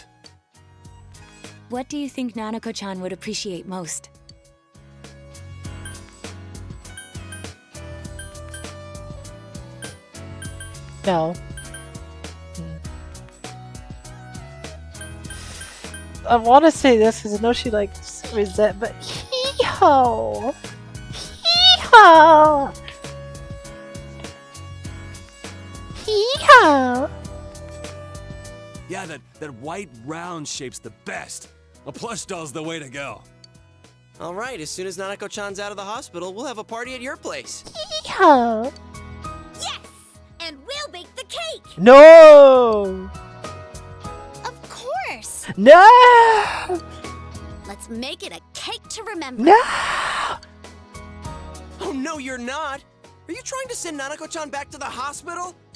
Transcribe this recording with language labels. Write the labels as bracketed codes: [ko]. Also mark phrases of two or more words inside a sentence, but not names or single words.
[en] What do you think Nanako-chan would appreciate most? No. I want to say this because I know she likes resent, but hee-ho! Hee-ho! Hee-ho! Yeah, that white round shape's the best. A plush doll's the way to go. All right, as soon as Nanako-chan's out of the hospital, we'll have a party at your place. Hee-ho! Yes! And we'll bake the cake! No! Of course! No! Let's make it a cake to remember. No! Oh, no, you're not! Are you trying to send Nanako-chan back to the hospital?